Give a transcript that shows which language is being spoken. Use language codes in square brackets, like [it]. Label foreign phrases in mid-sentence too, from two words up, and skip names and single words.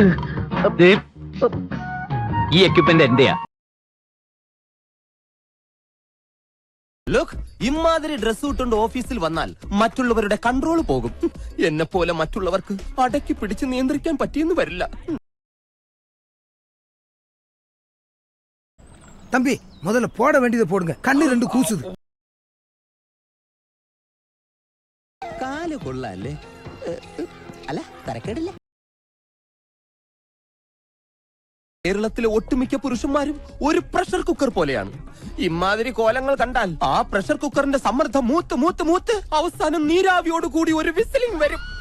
[ml] ദേ, ഈ എക്യുപ്മെന്റ് എന്റെയാ. ലുക്ക്, ഇമാതിരി ഡ്രസ് ഇട്ടുകൊണ്ട് ഓഫീസിൽ വന്നാൽ മറ്റുള്ളവരുടെ കൺട്രോൾ പോകും. എന്നെ പോലെ മറ്റുള്ളവർക്ക് അടക്കി പിടിച്ച് നിയന്ത്രിക്കാൻ പറ്റിയെന്ന് വരില്ല. [ta] தம்பி முதல்ல போட வேண்டியதை போடுங்க, கண்ணு ரெண்டு கூசுது. [ml] കാല് കൊള്ളാല്ലേ? അല്ല, തരക്കേടില്ല. കേരളത്തിലെ ഒട്ടുമിക്ക പുരുഷന്മാരും ഒരു [en] pressure cooker [ml] പോലെയാണ്. ഇമാതിരി കോലങ്ങൾ കണ്ടാൽ ആ [en] pressure cookerinte [ml] സമ്മർദ്ദം മൂത്ത് മൂത്ത് മൂത്ത് അവസാനം നീരാവിയോട് കൂടി ഒരു വിസിലിംഗ് വരും.